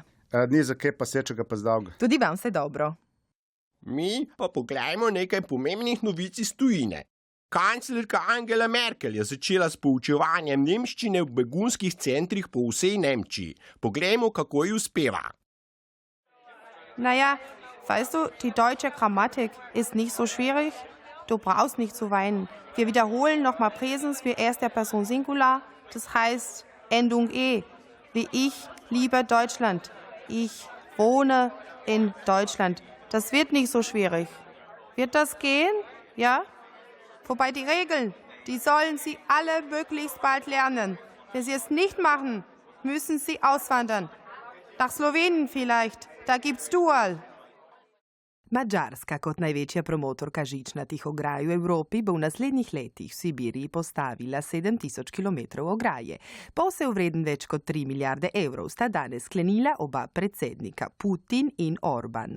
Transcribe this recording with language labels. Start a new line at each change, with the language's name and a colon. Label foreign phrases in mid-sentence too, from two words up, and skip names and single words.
Slovenian: Ni za kaj pa sečega pa zdavga. Tudi vam vse dobro. Mi pa pogledajmo nekaj pomembnih novic iz tujine. Kanclerka Angela Merkel je začela s poučevanjem nemščine v begunskih centrih po vsej Nemčiji. Poglejmo, kako ji uspeva.
German: Naja, weißt du, die deutsche Grammatik ist nicht so schwierig. Du brauchst nicht zu weinen. Wir wiederholen nochmal Präsens für erster Person Singular. Das heißt Endung E. Wie ich liebe Deutschland. Ich wohne in Deutschland. Das wird nicht so schwierig. Wird das gehen? Ja? Wobei die Regeln, die sollen Sie alle möglichst bald lernen. Wenn Sie es nicht machen, müssen Sie auswandern. Nach Slowenien vielleicht, da gibt's Dual.
Slovenian: Madžarska kot največja promotorka žičnatih ograj v Evropi bo v naslednjih letih v Sibiriji postavila 7000 km ograje. Posel vreden več kot 3 milijarde evrov sta danes sklenila oba predsednika, Putin in Orban.